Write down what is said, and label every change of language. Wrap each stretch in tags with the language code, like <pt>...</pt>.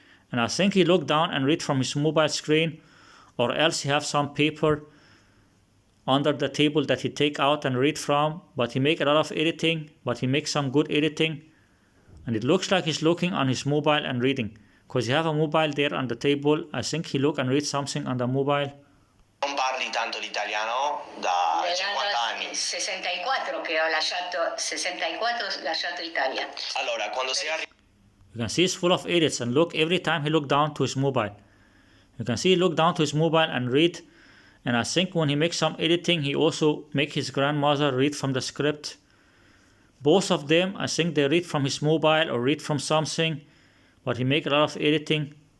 <en>And I think he looked down and read from his mobile screen, or else he have some paper under the table that he take out and read from. But he make a lot of editing, but he makes some good editing. And it looks like he's looking on his mobile and reading. Because he have a mobile there on the table. I think he look and read something on the mobile.</en> <it>non parli tanto l'italiano da 50 anni. 64 che ho lasciato, 64 ho lasciato Italia. Allora, quando sei arrivato</it> <en>You can see it's full of edits, and look, every time he look down to his mobile. You can see he look down to his mobile and read. And I think when he makes some editing, he also make his grandmother read from the script. Both of them, I think they read from his mobile or read from something, but he make a lot of editing.</en>